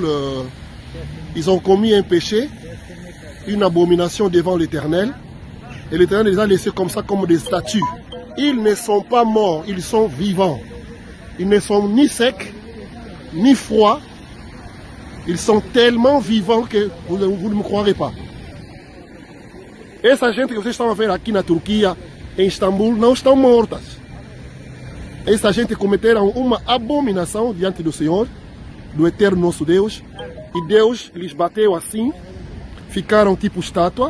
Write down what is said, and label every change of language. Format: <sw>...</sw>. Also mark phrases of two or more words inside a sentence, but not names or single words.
<fr>Ils ont commis un péché, une abomination devant l'Éternel. Et l'Éternel les a laissés comme ça, comme des statues. Ils ne sont pas morts, ils sont vivants. Ils ne sont ni secs, ni froids. Ils sont tellement vivants que vous ne me croirez pas.</fr> <pt>Essa gente que vocês estão a ver aqui na Turquia, em Istambul, não estão mortas. Essa gente cometeram uma abominação diante do Senhor, do eterno nosso Deus. E Deus lhes bateu assim, ficaram tipo estátua.</pt>